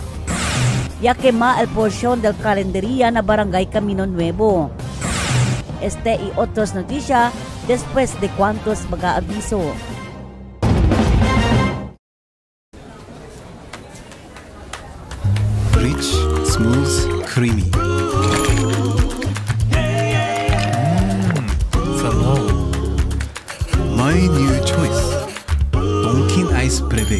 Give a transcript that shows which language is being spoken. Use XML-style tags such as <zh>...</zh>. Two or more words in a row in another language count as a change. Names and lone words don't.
<cbk>Ya quema el porción del calendaria na barangay Camino Nuevo. Este y otros noticias después de cuantos mag-aabiso.</cbk> <en>Rich, smooth, creamy. Salon. My new choice. Donkin Ice Prevei.</en>